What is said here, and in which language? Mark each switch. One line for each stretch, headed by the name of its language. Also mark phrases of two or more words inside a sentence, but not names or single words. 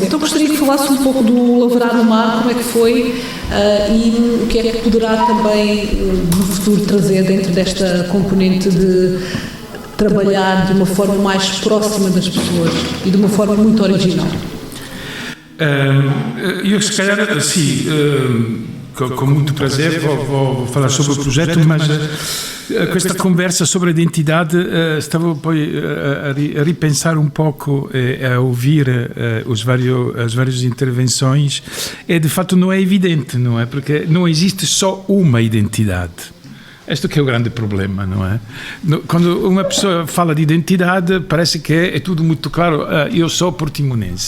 Portuguese: Então gostaria que falasse um pouco do Lavrar o Mar, como é que foi e o que é que poderá também no futuro trazer dentro desta componente de trabalhar de uma forma mais próxima das pessoas e de uma forma muito original. Eu, se calhar, sim, com muito prazer vou falar sobre o projeto, mas questa conversa sobre a identidade estava
Italian: poi a ripensare un poco
Portuguese: e a ouvir as várias intervenções e
Italian: de fatto
Portuguese: não é evidente, não é? Porque não existe só uma identidade. Este que é o grande problema, não é? Quando uma pessoa fala de identidade, parece que é tudo muito claro. Eu sou portimonense.